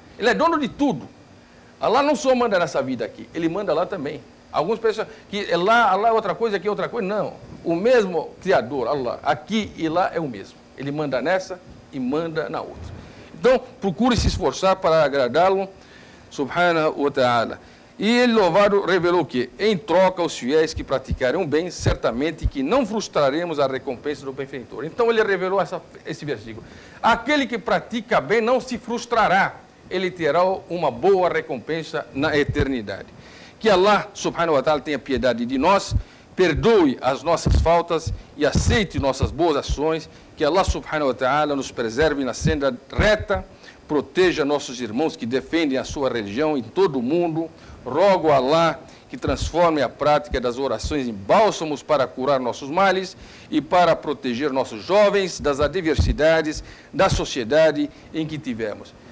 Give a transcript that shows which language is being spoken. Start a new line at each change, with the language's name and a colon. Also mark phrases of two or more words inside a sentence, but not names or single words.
Portuguese: Ele é dono de tudo. Allah não só manda nessa vida aqui, Ele manda lá também. Alguns pensam que Allah é outra coisa, aqui é outra coisa. Não. O mesmo Criador, Allah, aqui e lá é o mesmo. Ele manda nessa e manda na outra. Então, procure se esforçar para agradá-lo,
Arabic: سبحانه وتعالى.
Portuguese: E ele, louvado, revelou que, em troca, os fiéis que praticarem o bem, certamente que não frustraremos a recompensa do benfeitor. Então, ele revelou esse versículo. Aquele que pratica bem não se frustrará. Ele terá uma boa recompensa na eternidade. Que Allah,
Arabic: سبحانه وتعالى,
Portuguese: tenha piedade de nós, perdoe as nossas faltas e aceite nossas boas ações. Que Allah,
Arabic: سبحانه وتعالى,
Portuguese: nos preserve na senda reta, proteja nossos irmãos que defendem a sua religião em todo o mundo. Rogo a Allah que transforme a prática das orações em bálsamos para curar nossos males e para proteger nossos jovens das adversidades da sociedade em que tivemos.